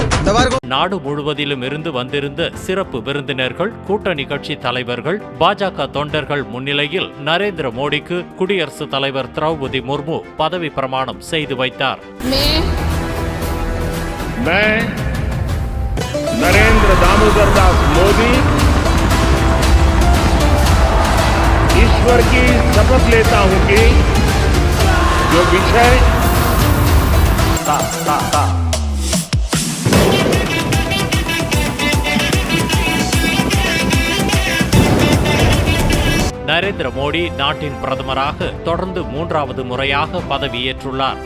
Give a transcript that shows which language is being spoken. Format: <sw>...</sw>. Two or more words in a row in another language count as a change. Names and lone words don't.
<ta>நாடு முழுவதிலும் இருந்து வந்திருந்த சிறப்பு விருந்தினர்கள், கூட்டணி கட்சி தலைவர்கள், பாஜக தொண்டர்கள் முன்னிலையில் நரேந்திர மோடிக்கு குடியரசுத் தலைவர் திரௌபதி முர்மு பதவி பிரமாணம் செய்து வைத்தார்.</ta> <hi>नरेंद्र दामोदर दास मोदी ईश्वर की शपथ लेता हूं कि जो विषय</hi> <ta>நரேந்திர மோடி நாட்டின் பிரதமராக தொடர்ந்து 3வது முறையாக பதவியேற்றுள்ளார்.</ta>